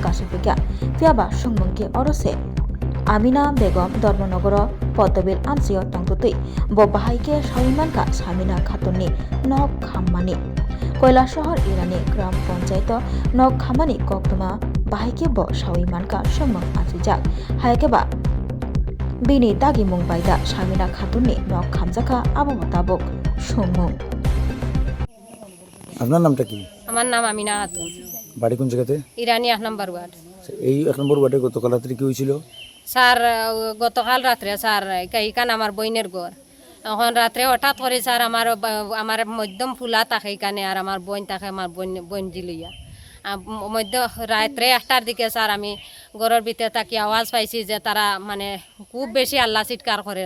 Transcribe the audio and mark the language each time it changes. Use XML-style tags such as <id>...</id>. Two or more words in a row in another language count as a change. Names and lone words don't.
<trp>kasifika fiaba sungmungke orose amina begom dormanogoro podobil amsiyo tongtutui bo bahaike sawimanka samina khatuni nok khammani koila shahar irani gram panchayat nok khammani koktoma bahaike bo sawimanka sungmung asijak haikeba bini dagi mung baida samina khatuni nok khamjaka abo motabok sungmung</trp> <bn>আপনার নামটা কি? আমার নাম আমিনা খাতুন, বাড়ি কোন জায়গাতে? ইরানি 1 নম্বর ওয়ার্ড। এই 1 নম্বর ওয়ার্ডে গতকাল রাত্রে কি হয়েছিল? স্যার গতকাল রাত্রে স্যার এইখান আমার বইনের ঘর এখন রাত্রে হঠাৎ করে স্যার আমার মধ্যম ফুলা থাকে এখানে আর আমার বোন থাকে আমার বোন দিলইয়া মধ্য রাত্রে 1টার দিকে স্যার আমি ঘরের ভিতরে থাকি আওয়াজ পাইছি যে তারা মানে খুব বেশি হাল্লা চিৎকার করে</bn>